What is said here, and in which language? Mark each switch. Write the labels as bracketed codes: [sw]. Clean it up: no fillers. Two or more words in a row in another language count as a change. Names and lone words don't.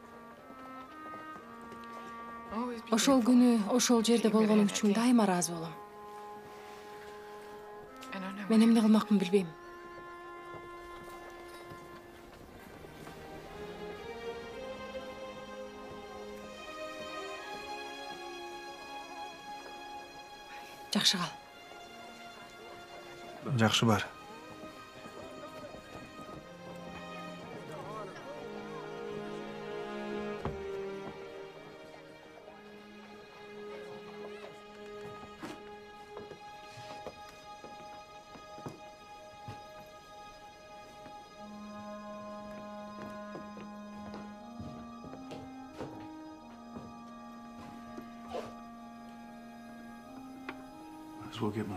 [en] Always be [ky] Ошол күнү, ошол жерде болгонум үчүн дайыма ыраазы болом. [en] I don't know. [ky] Мен эмне кылмакмын билбейм. Жакшы кал. Жакшы бар. [en] Might as well get my